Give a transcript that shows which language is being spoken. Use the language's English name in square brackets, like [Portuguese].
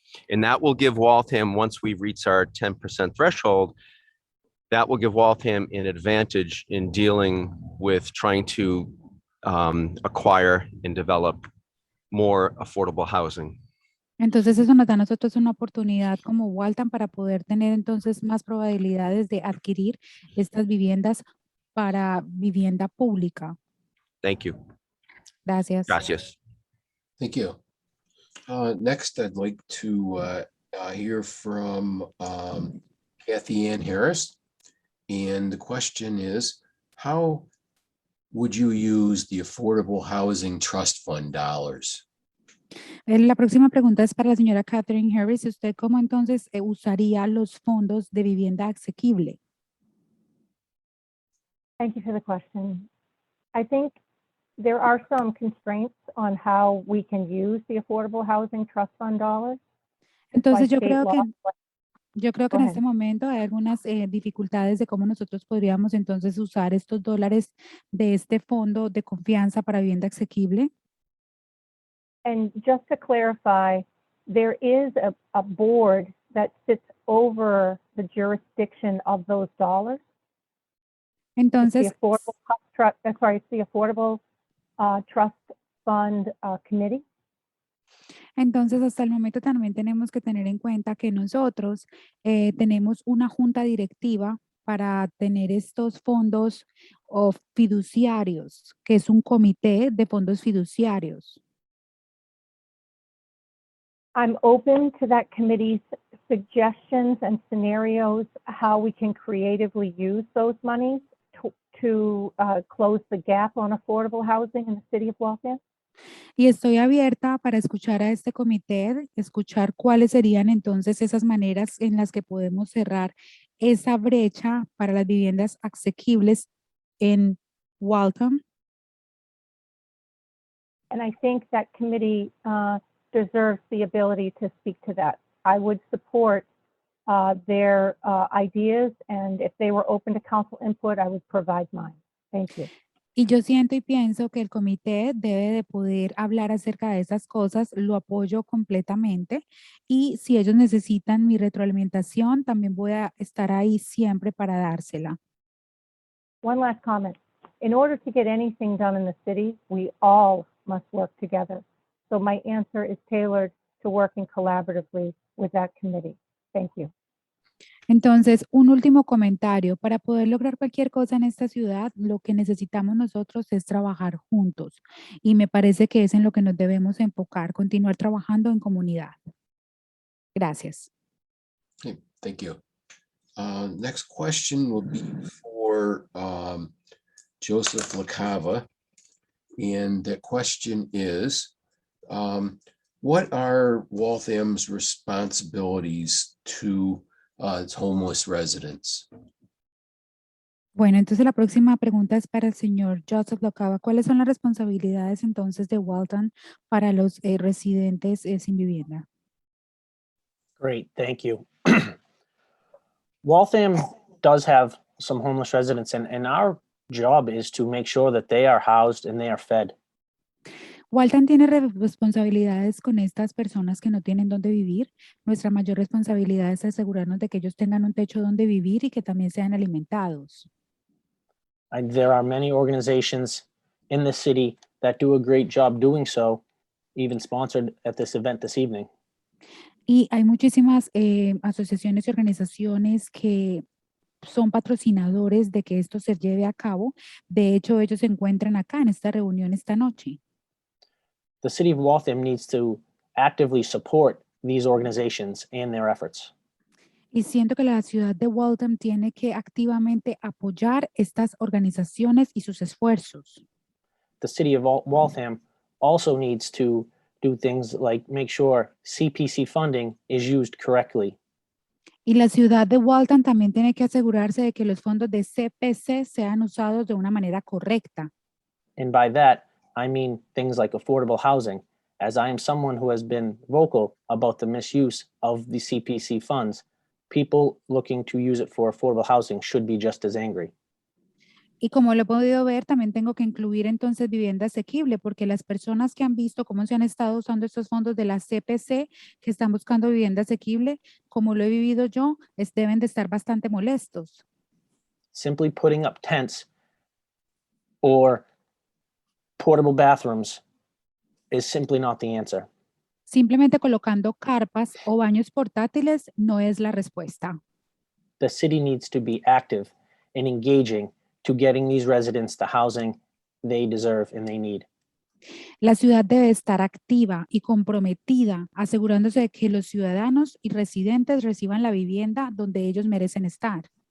[English] And that will give Waltham, once we reach our 10% threshold, that will give Waltham an advantage in dealing with trying to acquire and develop more affordable housing. [Spanish] Entonces, eso nos da a nosotros una oportunidad como Waltham para poder tener entonces más probabilidades de adquirir estas viviendas para vivienda pública. [English] Thank you. [Spanish] Gracias. Gracias. [English] Thank you. Next, I'd like to hear from Kathy Ann Harris. And the question is, how would you use the Affordable Housing Trust Fund dollars? [Spanish] La próxima pregunta es para la señora Catherine Harris. ¿Usted cómo entonces usaría los fondos de vivienda asequible? [English] Thank you for the question. I think there are some constraints on how we can use the Affordable Housing Trust Fund dollars. [Spanish] Entonces yo [English] state [Spanish] creo [English] law. [Spanish] que [English] Go [Spanish] en [English] ahead. [Spanish] este momento hay algunas dificultades de cómo nosotros podríamos entonces usar estos dólares de este fondo de confianza para vivienda asequible. [English] And just to clarify, there is a board that sits over the jurisdiction of those dollars. It's the [Spanish] Entonces, [English] Affordable Trust Fund Committee. [Spanish] Entonces, hasta el momento también tenemos que tener en cuenta que nosotros tenemos una junta directiva para tener estos fondos fiduciarios, que es un comité de fondos fiduciarios. [English] I'm open to that committee's suggestions and scenarios, how we can creatively use those monies to close the gap on affordable housing in the city of Waltham. [Spanish] Y estoy abierta para escuchar a este comité, escuchar cuáles serían entonces esas maneras en las que podemos cerrar esa brecha para las viviendas asequibles en Waltham. [English] And I think that committee deserves the ability to speak to that. I would support their ideas, and if they were open to council input, I would provide mine. Thank you. [Spanish] Y yo siento y pienso que el comité debe de poder hablar acerca de esas cosas, lo apoyo completamente y si ellos necesitan mi retroalimentación, también voy a estar ahí siempre para dársela. [English] One last comment. In order to get anything done in the city, we all must work together. So my answer is tailored to working collaboratively with that committee. Thank you. [Spanish] Entonces, un último comentario. Para poder lograr cualquier cosa en esta ciudad, lo que necesitamos nosotros es trabajar juntos. Y me parece que es en lo que nos debemos enfocar, continuar trabajando en comunidad. Gracias. [English] Okay, thank you. Next question will be for Joseph LaCava. And the question is, what are Waltham's responsibilities to its homeless residents? [Spanish] Bueno, entonces la próxima pregunta es para el señor Joseph Locava. ¿Cuáles son las responsabilidades entonces de Waltham para los residentes sin vivienda? [English] Great, thank you. Waltham does have some homeless residents, and our job is to make sure that they are housed and they are fed. [Spanish] Waltham tiene responsabilidades con estas personas que no tienen dónde vivir. Nuestra mayor responsabilidad es asegurarnos de que ellos tengan un techo donde vivir y que también sean alimentados. [English] And there are many organizations in the city that do a great job doing so, even sponsored at this event this evening. [Spanish] Y hay muchísimas asociaciones y organizaciones que son patrocinadores de que esto se lleve a cabo. De hecho, ellos se encuentran acá en esta reunión esta noche. [English] The city of Waltham needs to actively support these organizations and their efforts. [Spanish] Y siento que la ciudad de Waltham tiene que activamente apoyar estas organizaciones y sus esfuerzos. [English] The city of Waltham also needs to do things like make sure CPC funding is used correctly. [Spanish] Y la ciudad de Waltham también tiene que asegurarse de que los fondos de CPC sean usados de una manera correcta. [English] And by that, I mean things like affordable housing, as I am someone who has been vocal about the misuse of the CPC funds. People looking to use it for affordable housing should be just as angry. [Spanish] Y como lo he podido ver, también tengo que incluir entonces vivienda asequible, porque las personas que han visto cómo se han estado usando estos fondos de la CPC, que están buscando vivienda asequible, como lo he vivido yo, deben de estar bastante molestos. [English] Simply putting up tents or portable bathrooms is simply not the answer. [Spanish] Simplemente colocando carpas o baños portátiles no es la respuesta. [English] The city needs to be active and engaging to getting these residents the housing they deserve and they need. [Spanish] La ciudad debe estar activa y comprometida, asegurándose de que los ciudadanos y residentes reciban la vivienda donde ellos merecen estar.